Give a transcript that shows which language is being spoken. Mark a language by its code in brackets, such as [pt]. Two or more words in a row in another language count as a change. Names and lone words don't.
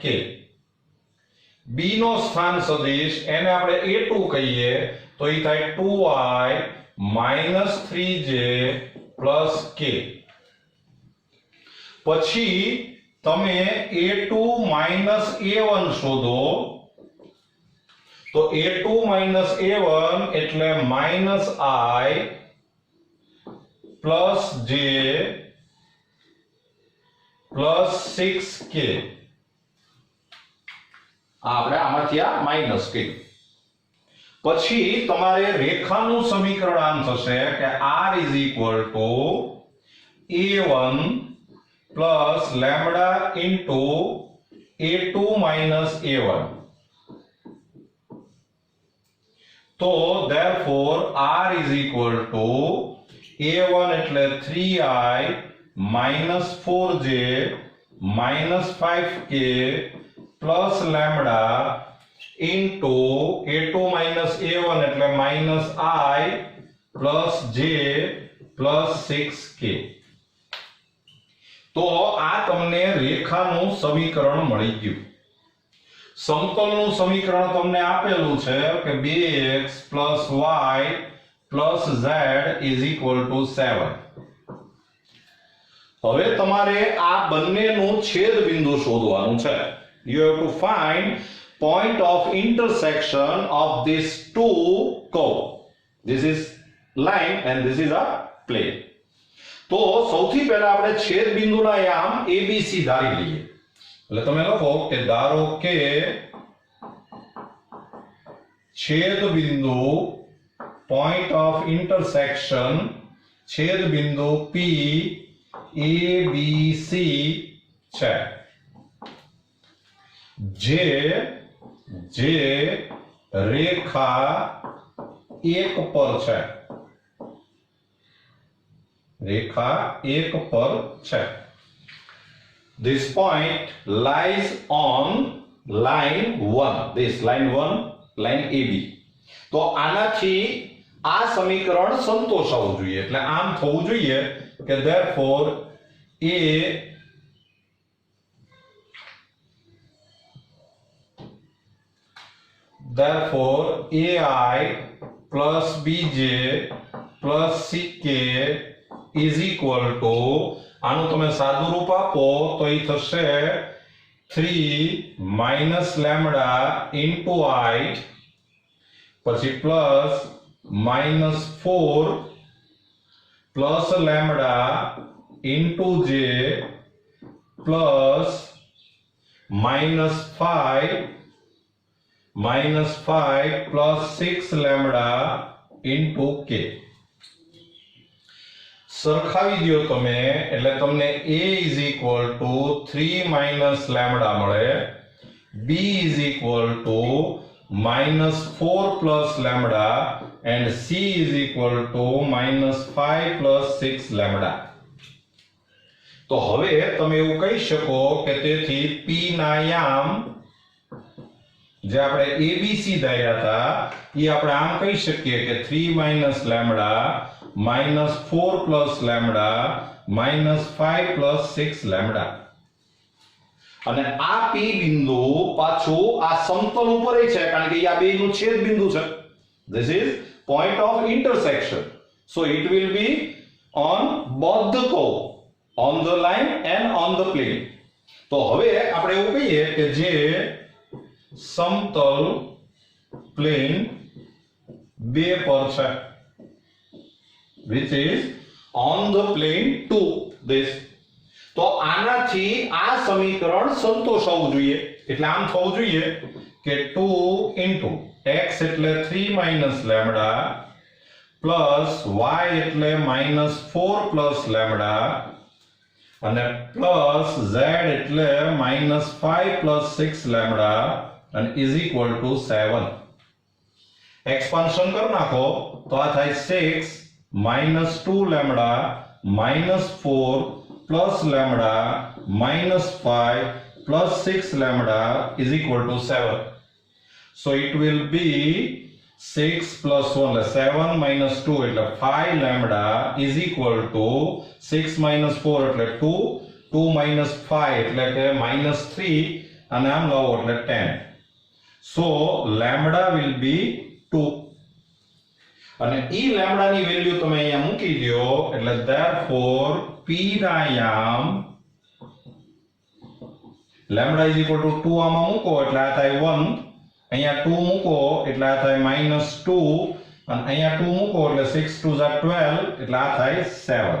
[gu] B નો સ્થાન સદિશ એને આપણે A2 કહીએ તો એ થાય [en] 2i minus 3j plus k. [gu] પછી તમે a2 a1 શોધો તો a2 a1 એટલે -i [en] plus j plus 6k [gu] આપણે આમાંથી આ માઈનસ કર્યું પછી તમારે રેખાનું સમીકરણ આમ થશે કે [en] r is equal to a1 plus lambda into a2 minus a1 તો therefore r is equal to a1 એટલે 3i minus 4j minus 5k plus lambda into a2 minus a1 એટલે minus I plus j plus 6k [gu] તો આ તમને રેખાનું સમીકરણ મળી ગયું સમતલનું સમીકરણ તમને આપેલું છે કે [en] 2x plus y plus z is equal to 7 [gu] હવે તમારે આ બંનેનું છેદ બિંદુ શોધવાનું છે [en] you have to find point of intersection of these two curve this is line and this is a plane [gu] તો સૌથી પહેલા આપણે છેદ બિંદુના યામ abc ધારી લઈએ એટલે તમે લખો કે ધારો કે છેદ બિંદુ [en] point of intersection [gu] છેદ બિંદુ p abc છે જે રેખા 1 પર છે રેખા 1 પર છે [en] this point lies on line 1 this line 1 line ab [gu] તો આનાથી આ સમીકરણ સંતોષાવું જોઈએ એટલે આમ થવું જોઈએ કે [en] therefore a therefore ai plus bj plus ck is equal to [gu] આનું તમે સાદું રૂપ આપો તો એ થશે [en] 3 minus lambda into I પછી plus minus 4 plus lambda into j plus minus 5 plus 6 lambda into k [gu] સરખાવી દો તમે એટલે તમને [en] a is equal to 3 minus lambda મળે b is equal to minus 4 plus lambda and c is equal to minus 5 plus 6 lambda [gu] તો હવે તમે એવું કહી શકો કે તેથી p ના યામ જે આપણે abc ધાર્યા હતા એ આપણે આમ કહી શકીએ કે [en] 3 minus lambda minus 4 plus lambda minus 5 plus 6 lambda [gu] અને આ p બિંદુ પાછું આ સમતલ ઉપર છે કારણ કે આ બેનું છેદ બિંદુ છે [en] this is point of intersection so it will be on both the curve on the line and on the plane [gu] તો હવે આપણે એવું કહીએ કે જે સમતલ પ્લેન 2 પર છે [en] which is on the plane to this [gu] તો આનાથી આ સમીકરણ સંતોષાવું જોઈએ એટલે આમ થવું જોઈએ કે [en] 2 into x એટલે 3 minus lambda plus y એટલે minus 4 plus lambda અને plus z એટલે minus 5 plus 6 lambda and is equal to 7 expansion [gu] કરી નાખો તો આ થાય [en] 6 minus 2 lambda minus 4 plus lambda minus 5 plus 6 lambda is equal to 7 so it will be 6 plus 1 7 minus 2 એટલે 5 lambda is equal to 6 minus 4 એટલે 2 2 minus 5 એટલે કે minus 3 [gu] અને આમ લાવો એટલે [en] 10 so lambda will be 2 [gu] અને ઈ લેમ્બડા ની વેલ્યુ તમે અહીંયા મૂકી દો એટલે [en] therefore [gu] p ના યામ [en] lambda is equal to 2 [gu] આમાં મૂકો એટલે આ થાય 1, અહીંયા 2 મૂકો એટલે આ થાય -2, અને અહીંયા 2 મૂકો એટલે 6 2 are 12 એટલે આ થાય 7.